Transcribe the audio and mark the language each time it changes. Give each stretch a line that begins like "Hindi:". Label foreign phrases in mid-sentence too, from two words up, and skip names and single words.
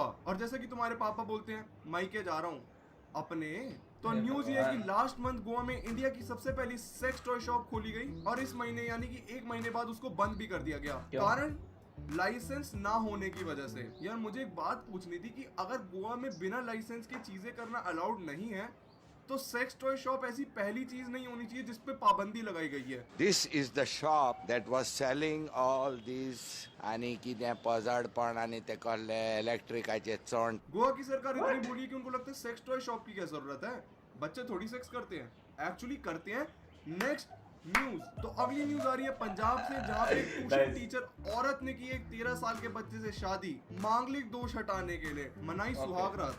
Hindi: और जैसे कि तुम्हारे पापा बोलते हैं मायके जा रहा हूँ अपने, तो न्यूज ये है कि
English: last month
Hindi: गोवा में इंडिया की सबसे पहली
English: sex toy shop
Hindi: खोली गई, और इस महीने यानी कि 1 महीने बाद उसको बंद भी कर दिया गया। कारण लाइसेंस ना होने की वजह से। यार मुझे एक बात पूछनी थी कि अगर गोवा में बिना लाइसेंस के चीजें करना अलाउड नहीं है, तो
English: sex toy shop
Hindi: ऐसी पहली चीज नहीं होनी चाहिए जिस पे पाबंदी लगाई गई है।
English: This is the shop that was selling all these
Konkani: आणि कितें पजाडपण आणि ते कहले इलेक्ट्रिकाचे चोंड।
Hindi: गोवा की सरकार इतनी बोली कि उनको लगता है
English: sex toy shop
Hindi: की क्या जरूरत है, बच्चे थोड़ी सेक्स करते हैं, एक्चुअली करते हैं।
English: next news,
Hindi: तो अगली न्यूज आ रही है पंजाब से, जहाँ पे एक
English: tuition teacher
Hindi: औरत ने की एक 13 साल के बच्चे से शादी, मांगलिक दोष हटाने के लिए, मनाई सुहागरात।